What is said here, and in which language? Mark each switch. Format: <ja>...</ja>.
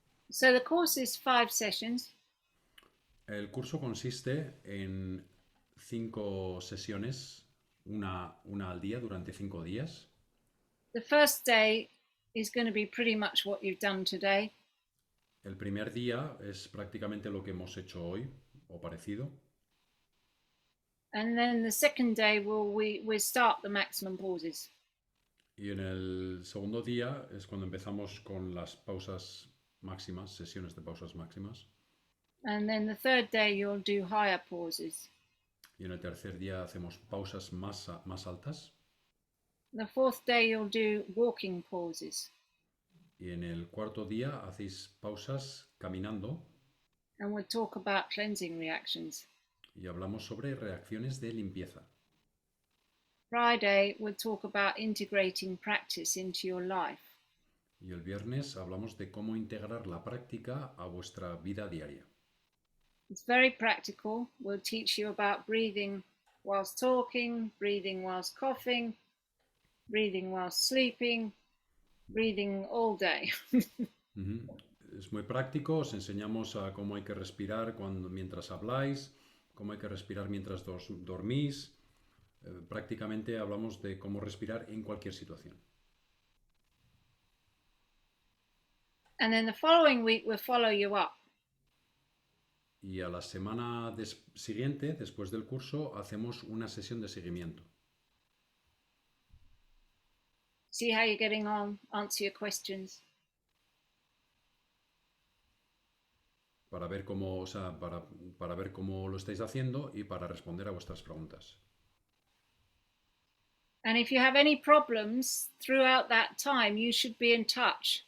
<en>So the course is 5 sessions.</en> <es>El curso consiste en 5 sesiones, una al día durante 5 días.</es> <en>The first day is going to be pretty much what you've done today.</en> <es>El primer día es prácticamente lo que hemos hecho hoy o parecido.</es> <en>And then the second day we start the maximum pauses.</en> <es>Y en el segundo día es cuando empezamos con las pausas máximas, sesiones de pausas máximas.</es> <en>And then the third day you'll do higher pauses.</en> <es>Y en el tercer día hacemos pausas más altas.</es> <en>The fourth day you'll do walking pauses.</en> <es>Y en el cuarto día hacéis pausas caminando.</es> <en>And we'll talk about cleansing reactions.</en> <es>Y hablamos sobre reacciones de limpieza.</es> <en>Friday we'll talk about integrating practice into your life.</en> <es>Y el viernes hablamos de cómo integrar la práctica a vuestra vida diaria.</es> <en>It's very practical. We'll teach you about breathing whilst talking, breathing whilst coughing, breathing whilst sleeping, breathing all day.</en> <es>Es muy práctico, os enseñamos a cómo hay que respirar mientras habláis, cómo hay que respirar mientras dormís. Prácticamente hablamos de cómo respirar en cualquier situación.</es> <en>And then the following week we'll follow you up.</en> <es>Y a la semana siguiente, después del curso, hacemos una sesión de seguimiento.</es> <en>See how you're getting on, answer your questions.</en> <es>Para ver cómo, para ver cómo lo estáis haciendo y para responder a vuestras preguntas.</es> <en>And if you have any problems throughout that time, you should be in touch.</en>